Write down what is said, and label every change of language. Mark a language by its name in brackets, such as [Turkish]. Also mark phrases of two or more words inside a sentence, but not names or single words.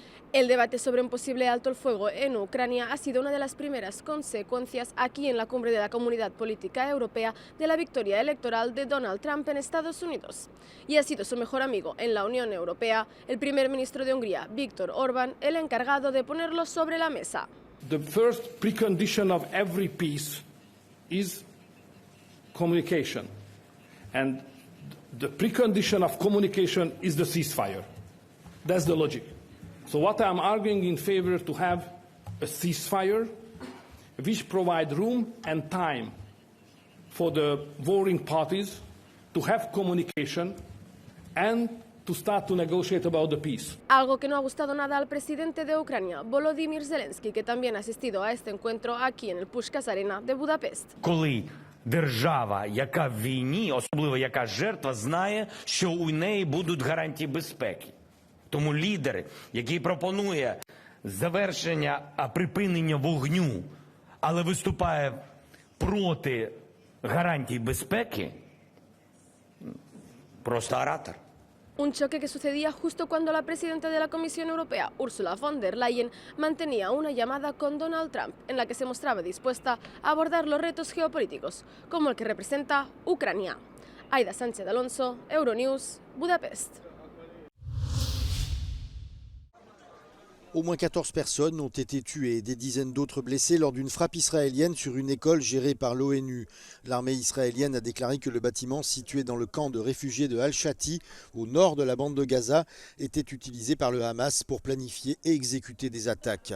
[Spanish] El debate sobre un posible alto el fuego en Ucrania ha sido una de las primeras consecuencias aquí en la cumbre de la Comunidad Política Europea de la victoria electoral de Donald Trump en Estados Unidos. Y ha sido su mejor amigo en la Unión Europea, el primer ministro de Hungría, Viktor Orbán, el encargado de ponerlo sobre la mesa. [English] The first precondition of every peace is communication. And the precondition of communication is the ceasefire. That's the logic. So what I'm arguing in favor to have a ceasefire which provide room and time for the warring parties to have communication and to start to negotiate about the peace. [Spanish] Algo que no ha gustado nada al presidente de Ucrania, Volodymyr Zelensky, que también ha asistido a este encuentro aquí en el Puskás Arena de Budapest. [Ukrainian] Коли держава, яка в війні, особливо яка жертва, знає, що у неї будуть гарантії безпеки. Тому лідер, який пропонує завершення, припинення вогню, але виступає проти гарантій безпеки, просто оратор. [Spanish] Un choque que sucedía justo cuando la presidenta de la Comisión Europea, Ursula von der Leyen, mantenía una llamada con Donald Trump en la que se mostraba dispuesta a abordar los retos geopolíticos, como el que representa Ucrania. Aida Sánchez Alonso, Euronews, Budapest. [French] Au moins 14 personnes ont été tuées et des dizaines d'autres blessées lors d'une frappe israélienne sur une école gérée par l'ONU. L'armée israélienne a déclaré que le bâtiment situé dans le camp de réfugiés de Al-Shati, au nord de la bande de Gaza, était utilisé par le Hamas pour planifier et exécuter des attaques.